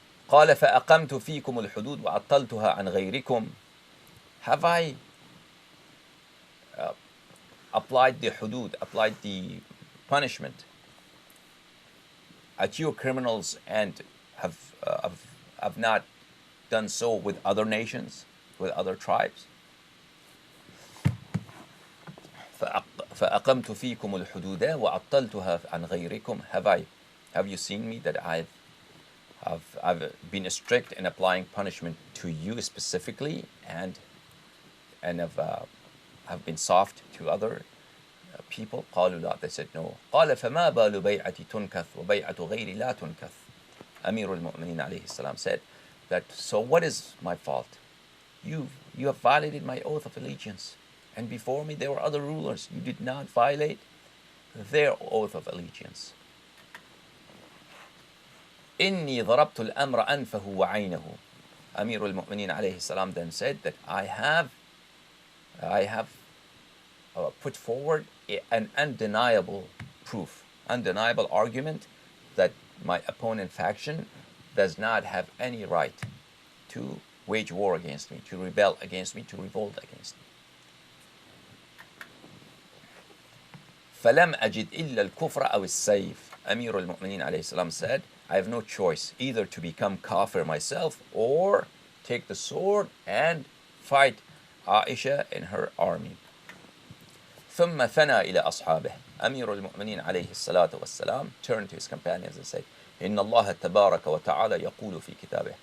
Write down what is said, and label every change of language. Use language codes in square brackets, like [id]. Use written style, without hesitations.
[ar] قال فأقمت فيكم الحدود وعطلتها عن غيركم. [en] Have I applied the hudud, applied the punishment at you criminals, and have not done so with other nations, with other tribes? [ar] فأقمت فيكم الحدود وعطلتها عن غيركم. [en] Have you seen me that I've been strict in applying punishment to you specifically, and have been soft to other people? [ar] قالوا لا, [en] they said no. [ar] قال فما بال بيعتي تنكث وبيعة غيري لا تنكث. [en] Amir al-Mu'mineen alayhi salam said that, so what is my fault? You have violated my oath of allegiance, and before me there were other rulers. You did not violate their oath of allegiance. [ar] إني ضربت الأمر أنفه وعينه. [en] Amir al-Mu'mineen alayhi salam then said that I have put forward an undeniable proof, undeniable argument that my opponent faction does not have any right to wage war against me, to rebel against me, to revolt against me. [ar] فلم أجد إلا الكفر أو السيف. [en] Amir al-Mu'mineen alayhi salam said, I have no choice, either to become kafir myself or take the sword and fight Ayesha and her army. [ar] ثم ثنى إلى أصحابه. [en] Amir al-Mu'mineen alayhi salatu wassalam turned to his companions and said, [ar] إن الله تبارك وتعالى يقول في كتابه.